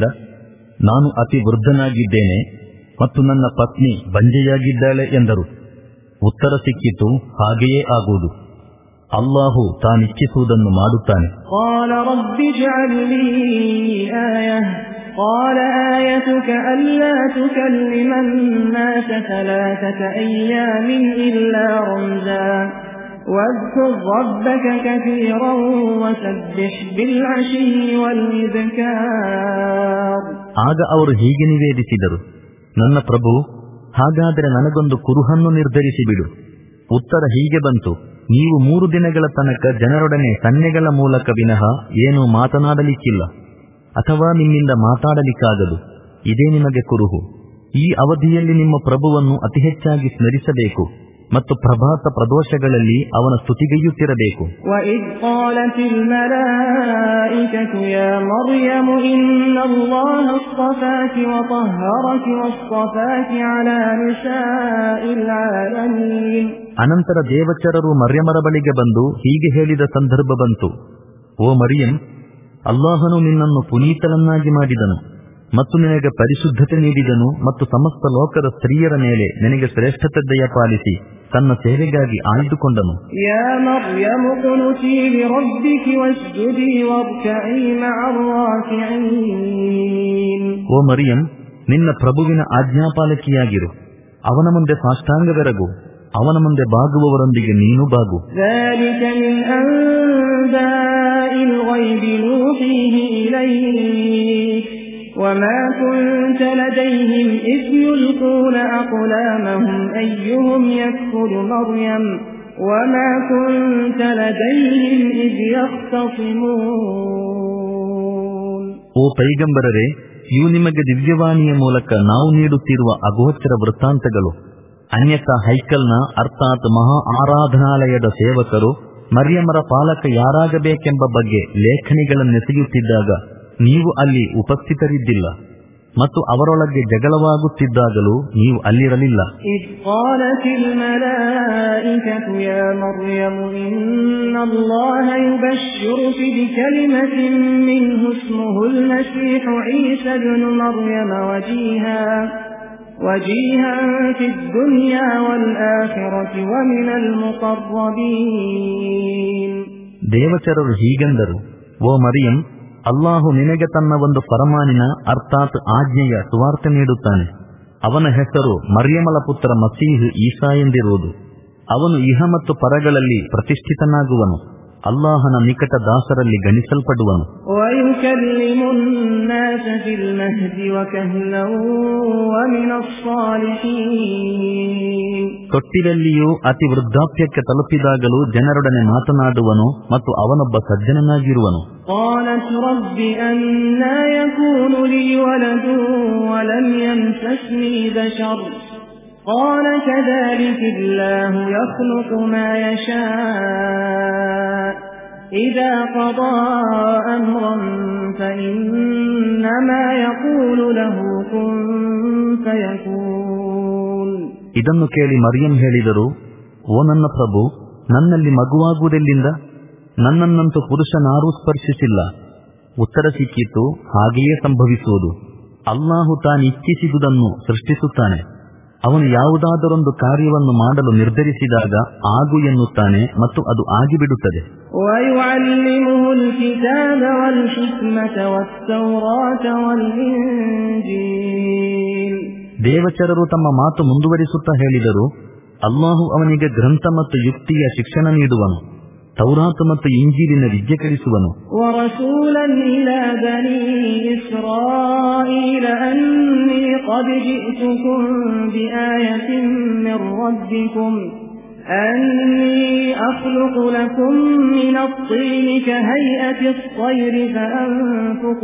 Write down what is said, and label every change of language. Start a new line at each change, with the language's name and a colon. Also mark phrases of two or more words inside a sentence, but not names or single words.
Kannada: ನಾನು ಅತಿ ವೃದ್ಧನಾಗಿದ್ದೇನೆ ಮತ್ತು ನನ್ನ ಪತ್ನಿ ಬಂಜೆಯಾಗಿದ್ದಾಳೆ ಎಂದರು. ಉತ್ತರ ಸಿಕ್ಕಿತು, ಹಾಗೆಯೇ ಆಗುವುದು. ಅಲ್ಲಾಹು ತಾನಿಚ್ಛಿಸುವುದನ್ನು ಮಾಡುತ್ತಾನೆ.
Arabic: قال رب اجعل لي آية قال آيتك ألا تكلم الناس 3 أيام إلا رمزا واذكر ربك كثيرا وسبح بالعشي والإبكار.
Kannada: ಆಗ ಅವರು ಹೀಗೆ ನಿವೇದಿಸಿದರು, ನನ್ನ ಪ್ರಭು, ಹಾಗಾದರೆ ನನಗೊಂದು ಕುರುಹನ್ನು ನಿರ್ಧರಿಸಿಬಿಡು. ಉತ್ತರ ಹೀಗೆ ಬಂತು, ನೀವು 3 ದಿನಗಳ ತನಕ ಜನರೊಡನೆ ಸನ್ನೆಗಳ ಮೂಲಕ ವಿನಃ ಏನೂ ಮಾತನಾಡಲಿಕ್ಕಿಲ್ಲ. ಅಥವಾ ನಿಮ್ಮಿಂದ ಮಾತಾಡಲಿಕ್ಕಾಗದು. ಇದೇ ನಿಮಗೆ ಕುರುಹು. ಈ ಅವಧಿಯಲ್ಲಿ ನಿಮ್ಮ ಪ್ರಭುವನ್ನು ಅತಿ ಹೆಚ್ಚಾಗಿ ಸ್ಮರಿಸಬೇಕು ಮತ್ತು ಪ್ರಭಾತ ಪ್ರದೋಷಗಳಲ್ಲಿ ಅವನ ಸ್ತುತಿಗೈಯುತ್ತಿರಬೇಕು.
Arabic: وَإِذْ قَالَتِ الْمَلَائِكَةُ يَا مَرْيَمُ إِنَّ اللَّهَ اصْطَفَاكِ وَطَهَّرَكِ وَاصْطَفَاكِ عَلَى نِسَاءِ الْعَالَمِينَ.
Kannada: ಅನಂತರ ದೇವಚರರು ಮರ್ಯಮರ ಬಳಿಗೆ ಬಂದು ಹೀಗೆ ಹೇಳಿದ ಸಂದರ್ಭ ಬಂತು: ಓ ಮರಿಯಂ, ಅಲ್ಲಾಹನು ನಿನ್ನನ್ನು ಪುನೀತನನ್ನಾಗಿ ಮಾಡಿದನು ಮತ್ತು ನಿನಗೆ ಪರಿಶುದ್ಧತೆ ನೀಡಿದನು ಮತ್ತು ಸಮಸ್ತ ಲೋಕದ ಸ್ತ್ರೀಯರ ಮೇಲೆ ನಿನಗೆ ಶ್ರೇಷ್ಠತೆ ದಯಪಾಲಿಸಿ ತನ್ನ ಸೇವೆಗಾಗಿ ಆಯ್ದುಕೊಂಡನು. ಓ ಮರಿಯಂ, ನಿನ್ನ ಪ್ರಭುವಿನ ಆಜ್ಞಾಪಾಲಕಿಯಾಗಿರು. ಅವನ ಮುಂದೆ ಸಾಷ್ಟಾಂಗವೆರಗು. ಅವನ ಮುಂದೆ ಬಾಗುವವರೊಂದಿಗೆ ನೀನು ಬಾಗು.
Arabic: وَمَا كُنْتَ لَدَيْهِمْ إِذْ يُلْقُونَ أَقْلَامَهُمْ أَيُّهُمْ يَكْفُلُ مَرْيَمَ وَمَا كُنْتَ لَدَيْهِمْ إِذْ يَخْتَصِمُونَ.
Kannada: ಓ ಪೈಗಂಬರರೇ, ಇವು ನಿಮಗೆ ದಿವ್ಯವಾಣಿಯ ಮೂಲಕ ನಾವು ನೀಡುತ್ತಿರುವ ಅಗೋಚರ ವೃತ್ತಾಂತಗಳು. ಅನ್ಯಥಾ ಹೈಕಲ್ನ ಅರ್ಥಾತ್ ಮಹಾ ಆರಾಧನಾಲಯದ ಸೇವಕರು ಮರ್ಯಮರ ಪಾಲಕ ಯಾರಾಗಬೇಕೆಂಬ ಬಗ್ಗೆ ಲೇಖನಿಗಳನ್ನೆಸೆಯುತ್ತಿದ್ದಾಗ ನೀವು ಅಲ್ಲಿ ಉಪಸ್ಥಿತರಿದ್ದಿಲ್ಲ ಮತ್ತು ಅವರೊಳಗೆ ಜಗಳವಾಗುತ್ತಿದ್ದಾಗಲೂ ನೀವು ಅಲ್ಲಿರಲಿಲ್ಲ.
Arabic: وجيها في الدنيا والآخرة ومن المقربين.
Kannada: ದೇವಚರರು ಹೀಗೆಂದರು: ಓ ಮರಿಯಂ, ಅಲ್ಲಾಹು ನಿನಗೆ ತನ್ನ ಒಂದು ಫರಮಾನಿನ ಅರ್ಥಾತ್ ಆಜ್ಞೆಯ ಸುವಾರ್ತೆ ನೀಡುತ್ತಾನೆ. ಅವನ ಹೆಸರು ಮರ್ಯಮಳ ಪುತ್ರ ಮಸೀಹ್ ಈಸಾ ಎಂದಿರುವುದು. ಅವನು ಇಹ ಮತ್ತು ಪರಗಳಲ್ಲಿ ಪ್ರತಿಷ್ಠಿತನಾಗುವನು. ಅಲ್ಲಾಹನ ನಿಕಟ ದಾಸರಲ್ಲಿ ಗಣಿಸಲ್ಪಡುವನು. ತೊಟ್ಟಿಲಲ್ಲಿಯೂ ಅತಿ ವೃದ್ಧಾಪ್ಯಕ್ಕೆ ತಲುಪಿದಾಗಲೂ ಜನರೊಡನೆ ಮಾತನಾಡುವನು ಮತ್ತು ಅವನೊಬ್ಬ ಸಜ್ಜನನಾಗಿರುವನು.
Arabic: قال كذلك الله يخلق ما يشاء إذا قضى أمرا فإنما يقول له كن فيكون.
Kannada: ಇದನ್ನು ಕೇಳಿ ಮರಿಯಂ ಹೇಳಿದರು: ಓ ನನ್ನ ಪ್ರಭು, ನನ್ನಲ್ಲಿ ಮಗುವಾಗುವುದೆಲ್ಲಿಂದ? ನನ್ನನ್ನಂತೂ ಪುರುಷನಾರೂ ಸ್ಪರ್ಶಿಸಿಲ್ಲ. ಉತ್ತರ ಸಿಕ್ಕಿತು: ಹಾಗೆಯೇ ಸಂಭವಿಸುವುದು. ಅಲ್ಲಾಹು ತಾನಿಚ್ಛಿಸಿದುದನ್ನು ಸೃಷ್ಟಿಸುತ್ತಾನೆ. ಅವನು ಯಾವುದಾದರೊಂದು ಕಾರ್ಯವನ್ನು ಮಾಡಲು ನಿರ್ಧರಿಸಿದಾಗ ಆಗು ಎನ್ನುತ್ತಾನೆ ಮತ್ತು ಅದು ಆಗಿಬಿಡುತ್ತದೆ. ದೇವಚರರು ತಮ್ಮ ಮಾತು ಮುಂದುವರಿಸುತ್ತಾ ಹೇಳಿದರು: ಅಲ್ಲಾಹು ಅವನಿಗೆ ಗ್ರಂಥ ಮತ್ತು ಯುಕ್ತಿಯ ಶಿಕ್ಷಣ ನೀಡುವನು, ತೌರಾತ್ ಮತ್ತು ಇಂಜೀಲಿನ ವಿದ್ಯೆ ಕಲಿಸುವನು.
Arabic: أني أخلق لكم من الطين كهيئة الطير فأنفخ